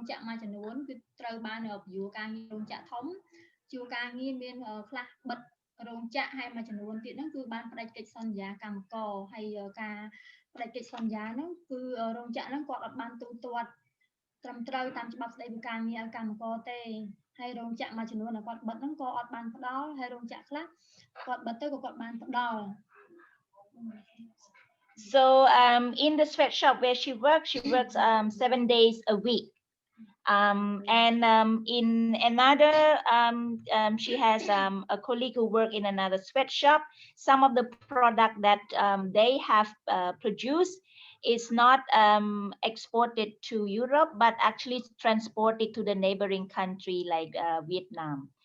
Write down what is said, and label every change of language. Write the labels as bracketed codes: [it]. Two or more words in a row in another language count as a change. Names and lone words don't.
[km] ចក្រមួយចំនួនគឺត្រូវបានពន្យល់ការងាររោងចក្រធំជួការងារមានខ្លះបិទរោងចក្រហើយមួយចំនួនទៀតហ្នឹងគឺបានផ្ដាច់កិច្ចសន្យាកម្មករហើយការផ្ដាច់កិច្ចសន្យាហ្នឹងគឺរោងចក្រហ្នឹងគាត់អត់បានទូទាត់ត្រឹមត្រូវតាមច្បាប់ស្ដីពីការងារឲ្យកម្មករទេហើយរោងចក្រមួយចំនួនដែលគាត់បិទហ្នឹងក៏អត់បានផ្ដល់ហើយរោងចក្រខ្លះគាត់បិទទៅក៏គាត់បានផ្ដល់ [en] So in the sweatshop where she works 7 days a week. And in another, she has a colleague who work in another sweatshop. Some of the product that they have produced is not exported to Europe, but actually transported to the neighboring country like Vietnam.